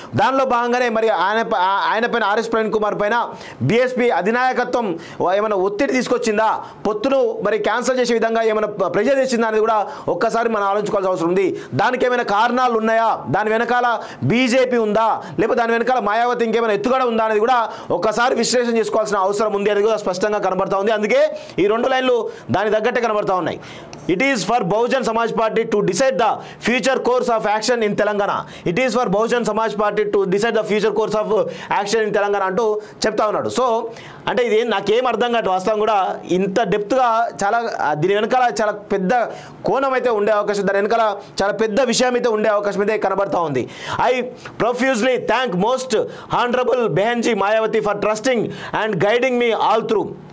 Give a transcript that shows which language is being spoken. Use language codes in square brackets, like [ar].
[te] దానిలో భాగంగానే మరి ఆయన పైన ఆర్ఎస్ ప్రవీణ్ కుమార్ పైన బీఎస్పీ అధినాయకత్వం ఏమైనా ఒత్తిడి తీసుకొచ్చిందా, పొత్తును మరి క్యాన్సిల్ చేసే విధంగా ఏమైనా ప్రెజర్ చేసిందా అనేది కూడా ఒక్కసారి మనం ఆలోచించుకోవాల్సిన అవసరం ఉంది. దానికి ఏమైనా కారణాలు ఉన్నాయా, దాని వెనకాల బీజేపీ ఉందా, లేకపోతే దాని వెనకాల మాయావతి ఇంకేమైనా ఎత్తుగడ ఉందా అనేది కూడా ఒకసారి విశ్లేషణ చేసుకోవాల్సిన అవసరం ఉంది అనేది కూడా స్పష్టంగా కనబడతా ఉంది. అందుకే ఈ 2 లైన్లు దాని తగ్గట్టే కనబడతా ఉన్నాయి. [en] It is for Bahujan Samaj Party to decide the future course of action in Telangana. It is for Bahujan Samaj Party to decide the future course of action in Telangana [te] అంటూ చెప్తా ఉన్నాడు. సో అంటే ఇది నాకేం అర్థం కాదు. వాస్తవం కూడా ఇంత డెప్త్గా చాలా దీని వెనకాల చాలా పెద్ద కోణం అయితే ఉండే అవకాశం, దాని వెనకాల చాలా పెద్ద విషయం అయితే ఉండే అవకాశం అయితే కనబడతా ఉంది. [en] I profusely thank most honourable Behenji Mayawati for trusting and guiding me all through.